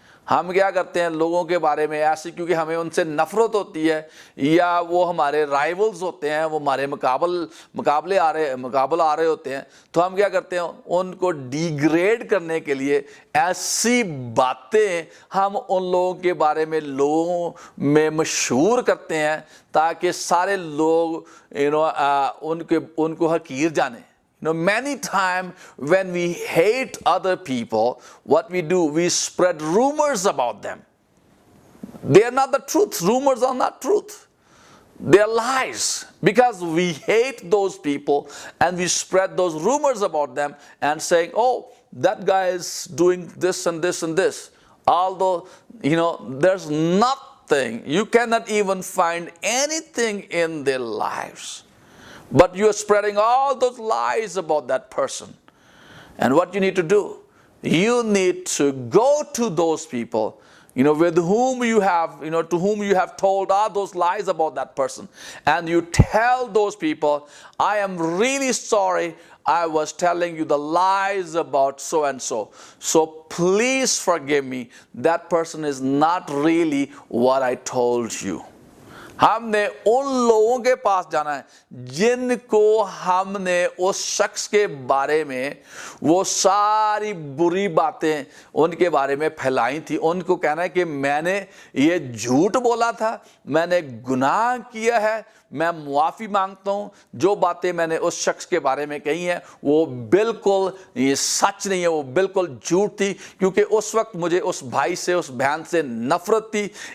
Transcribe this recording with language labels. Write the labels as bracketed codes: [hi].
[ur] ہم کیا کرتے ہیں لوگوں کے بارے میں ایسی, کیونکہ ہمیں ان سے نفرت ہوتی ہے, یا وہ ہمارے رائیولز ہوتے ہیں, وہ ہمارے مقابل آ رہے ہوتے ہیں, تو ہم کیا کرتے ہیں ان کو ڈیگریڈ کرنے کے لیے ایسی باتیں ہم ان لوگوں کے بارے میں لوگوں میں مشہور کرتے ہیں تاکہ سارے لوگ ان کو حقیر جانیں. [en] Many times when we hate other people, what we do, we spread rumors about them. They are not the truth. Rumors are not truth. They are lies. Because we hate those people and we spread those rumors about them and saying, oh, that guy is doing this and this and this. Although, there's nothing. You cannot even find anything in their lives. But you are spreading all those lies about that person. And what you need to do, you need to go to those people, with whom you have, to whom you have told all those lies about that person. And you tell those people, I am really sorry, I was telling you the lies about so and so. So please forgive me. That person is not really what I told you. [ur] ہم نے ان لوگوں کے پاس جانا ہے جن کو ہم نے اس شخص کے بارے میں وہ ساری بری باتیں ان کے بارے میں پھیلائی تھی. ان کو کہنا ہے کہ میں نے یہ جھوٹ بولا تھا, میں نے گناہ کیا ہے, میں معافی مانگتا ہوں, جو باتیں میں نے اس شخص کے بارے میں کہی ہیں وہ بالکل یہ سچ نہیں ہے, وہ بالکل جھوٹ تھی, کیونکہ اس وقت مجھے اس بھائی سے, اس بہن سے نفرت تھی.